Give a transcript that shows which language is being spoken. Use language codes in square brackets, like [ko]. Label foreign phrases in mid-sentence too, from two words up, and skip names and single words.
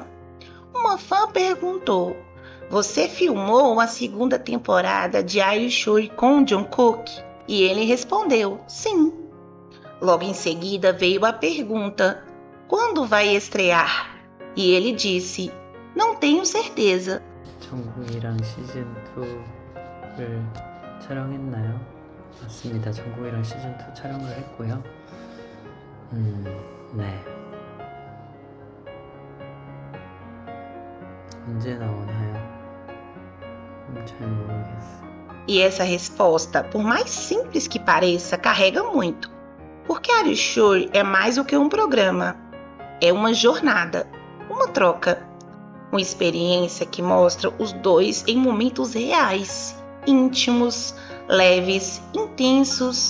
[pt] Uma fã perguntou: "Você filmou a segunda temporada de Are You Sure com Jungkook?" E ele respondeu: "Sim." Logo em seguida veio a pergunta: "Quando vai estrear?" E ele disse: "Não tenho certeza." [ko] 정국이랑 시즌 2를 촬영했나요? 맞습니다. 정국이랑 시즌 2 촬영을 했고요. 네. 언제 나오나요? 잘 모르겠어요. [pt] E essa resposta, por mais simples que pareça, carrega muito. Porque Are You Sure é mais do que um programa. É uma jornada, uma troca. Uma experiência que mostra os dois em momentos reais, íntimos, leves, intensos.